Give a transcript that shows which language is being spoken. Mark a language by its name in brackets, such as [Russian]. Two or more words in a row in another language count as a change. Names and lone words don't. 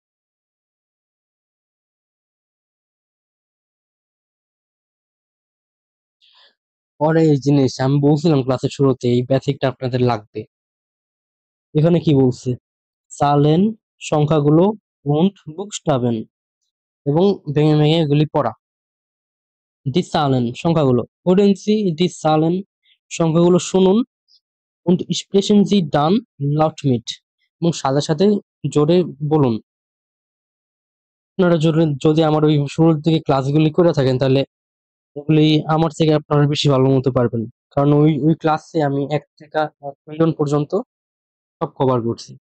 [Bangla] পরে এই জিনিস আমি বলছিলাম ক্লাসের শুরুতে, এই বেসিকটা আপনাদের লাগবে। এখানে কি বলছে, চালেন সংখ্যাগুলো [German] und Buchstaben, [Bangla] এবং ভেঙে ভেঙে এগুলি পড়া। [German] die Zahlen [Bangla] সংখ্যাগুলো, [German] hören Sie die Zahlen, [Bangla] সংখ্যাগুলো শুনুন, [German] und sprechen Sie dann laut mit, [Bangla] এবং সাথে সাথে জোরে বলুন। আপনারা জোরে যদি আমার ওই শুরুর দিকে ক্লাসগুলি করে থাকেন তাহলে ওগুলি আমার থেকে আপনারা বেশি ভালো মতো পারবেন, কারণ ওই ওই ক্লাসে আমি 1 থেকে 20 পর্যন্ত সব কভার করছি।